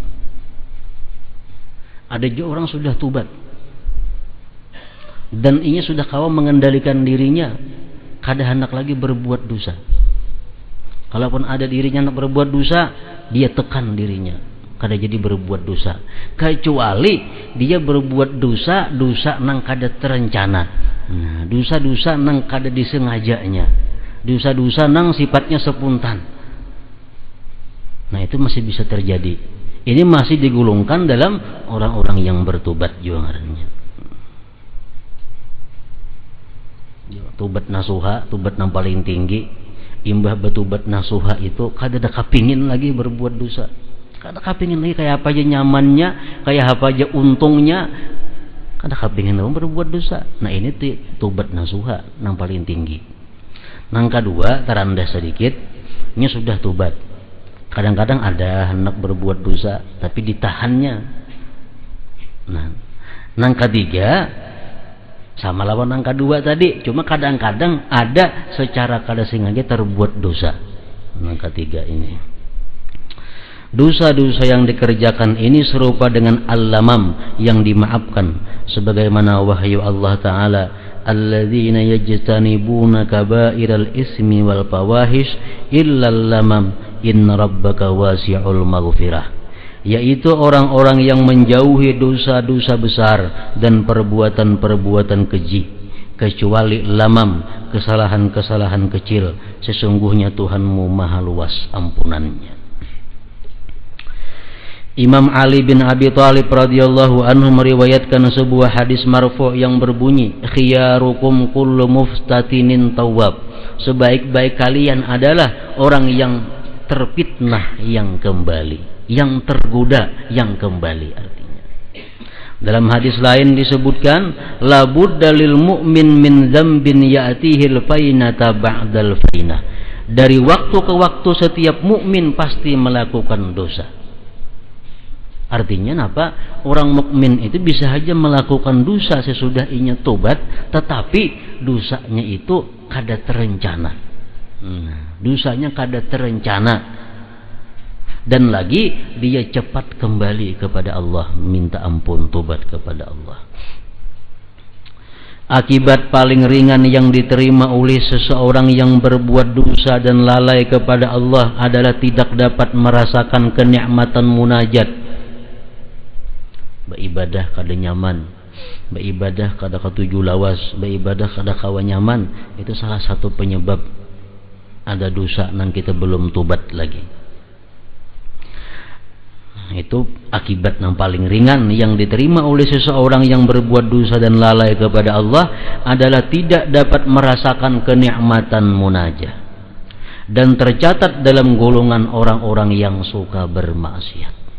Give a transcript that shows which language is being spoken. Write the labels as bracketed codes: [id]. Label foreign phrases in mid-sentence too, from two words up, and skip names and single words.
[bjn] Ada juga orang sudah tobat dan ia sudah kawan mengendalikan dirinya, kada hendak lagi berbuat dosa. Kalaupun ada dirinya hendak berbuat dosa, dia tekan dirinya, kada jadi berbuat dosa. Kecuali dia berbuat dosa nang kada terencana. Nah, dosa nang kada disengajanya, dosa nang sifatnya spontan. [id] Nah, itu masih bisa terjadi. Ini masih digolongkan dalam orang-orang yang bertobat juga ngarannya. Tobat nasuha, tobat yang paling tinggi. [bjn] Imbah bertobat nasuha itu kada ada kapingin lagi berbuat dosa, kada kapingin lagi kayak apa aja nyamannya, kayak apa aja untungnya, kada kapingin lagi berbuat dosa. [id] Nah, ini tobat nasuha yang paling tinggi. Yang kedua terendah sedikit, ini sudah tobat, kadang-kadang ada hendak berbuat dosa tapi ditahannya. [bjn] Nah, yang ketiga sama lawan yang kedua tadi, cuma kadang-kadang ada secara kada sengaja terbuat dosa. [id] Yang ketiga ini, dosa-dosa yang dikerjakan ini serupa dengan al-lamam yang dimaafkan, sebagaimana wahyu Allah Ta'ala, [ar] الذين يجتنبون كبائر الإثم والفواحش إلا اللمم إن ربك واسع المغفرة, [id] yaitu orang-orang yang menjauhi dosa-dosa besar dan perbuatan-perbuatan keji, kecuali lamam, kesalahan-kesalahan kecil. Sesungguhnya Tuhanmu maha luas ampunannya. Imam Ali bin Abi Thalib radhiyallahu anhu meriwayatkan sebuah hadis marfu' yang berbunyi, [ar] خياركم كل مفتتن تواب, [id] sebaik-baik kalian adalah orang yang terfitnah yang kembali, yang tergoda yang kembali. Artinya dalam hadis lain disebutkan, [ar] لا بد للمؤمن من ذنب يأتيه الفينة بعد الفينة, [id] dari waktu ke waktu setiap mukmin pasti melakukan dosa. Artinya apa? Orang mukmin itu bisa saja melakukan dosa sesudah inya tobat, tetapi dosanya itu kada terencana. Dosanya kada terencana. Dan lagi dia cepat kembali kepada Allah, minta ampun, tobat kepada Allah. Akibat paling ringan yang diterima oleh seseorang yang berbuat dosa dan lalai kepada Allah adalah tidak dapat merasakan kenikmatan munajat. [bjn] Beribadah kada nyaman, beribadah kada ketuju lawas, beribadah kada kawa nyaman. Itu salah satu penyebab ada dosa nang kita belum tobat lagi. [id] Itu akibat yang paling ringan yang diterima oleh seseorang yang berbuat dosa dan lalai kepada Allah adalah tidak dapat merasakan kenikmatan munajat dan tercatat dalam golongan orang-orang yang suka bermaksiat.